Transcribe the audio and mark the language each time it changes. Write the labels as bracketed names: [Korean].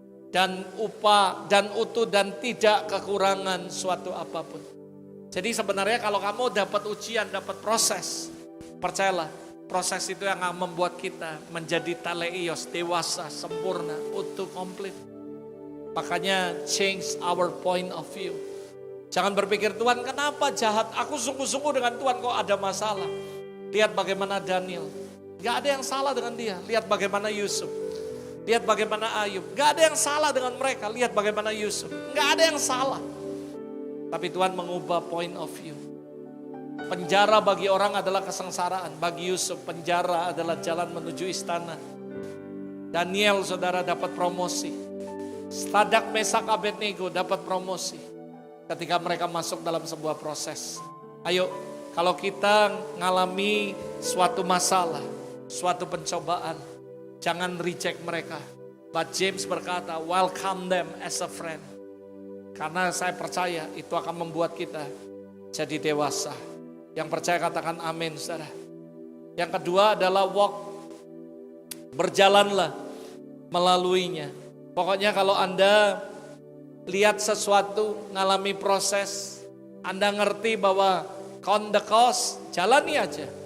[Indonesian] Dan utuh dan tidak kekurangan suatu apapun. Jadi sebenarnya kalau kamu dapat ujian, dapat proses, percayalah, proses itu yang akan membuat kita menjadi teleios, dewasa, sempurna, utuh, komplit. Makanya [English] change our point of view. [Indonesian] Jangan berpikir, Tuhan kenapa jahat? Aku sungguh-sungguh dengan Tuhan kok ada masalah. Lihat bagaimana Daniel. Gak ada yang salah dengan dia. Lihat bagaimana Yusuf. Lihat bagaimana Ayub. Gak ada yang salah dengan mereka. Lihat bagaimana Yusuf. Gak ada yang salah. Tapi Tuhan mengubah [English] point of view. [Indonesian] Penjara bagi orang adalah kesengsaraan. Bagi Yusuf penjara adalah jalan menuju istana. Daniel saudara dapat promosi. Sadak, Mesak, Abednego dapat promosi. Ketika mereka masuk dalam sebuah proses. Ayo, kalau kita ngalami suatu masalah, suatu pencobaan, jangan reject mereka. [English] But James [Indonesian] berkata, [English] welcome them as a friend. [Indonesian] Karena saya percaya itu akan membuat kita jadi dewasa. Yang percaya katakan amin, saudara. Yang kedua adalah walk. Berjalanlah melaluinya. Pokoknya kalau Anda lihat sesuatu, ngalami proses, Anda ngerti bahwa [English] count the cost, [Indonesian] jalani aja.